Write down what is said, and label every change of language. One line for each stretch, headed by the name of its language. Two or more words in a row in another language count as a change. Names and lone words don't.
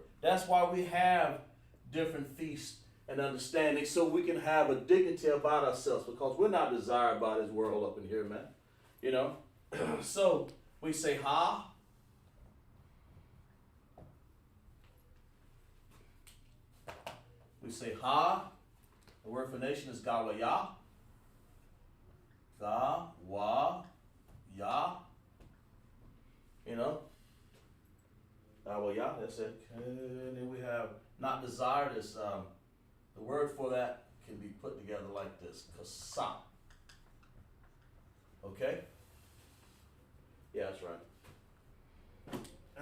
English: That's why we have different feasts and understanding so we can have a dignity about ourselves, because we're not desired by this world up in here, man. You know? So we say ha. We say ha. The word for nation is gawaya. Ga-wa-ya. You know? Gawaya, that's it. And then we have not desired is the word for that can be put together like this. Kasa. Okay? Yeah, that's right.